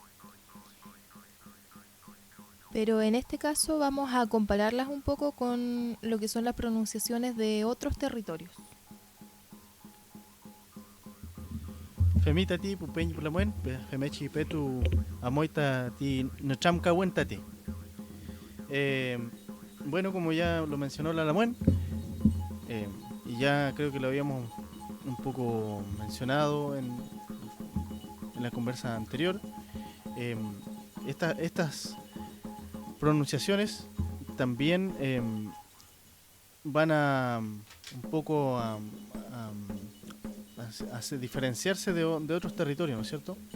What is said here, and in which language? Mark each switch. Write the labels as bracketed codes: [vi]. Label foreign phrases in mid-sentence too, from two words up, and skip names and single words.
[es] Pero en este caso vamos a compararlas un poco con lo que son las pronunciaciones de otros territorios. [huh] Femita ti pupeñi pulamuen, femechi petu amoita ti nachamka tati. [es] Bueno, como ya lo mencionó la Lamuen, y ya creo que lo habíamos un poco mencionado en la conversa anterior, estas pronunciaciones también van a un poco a diferenciarse de otros territorios, ¿no es cierto?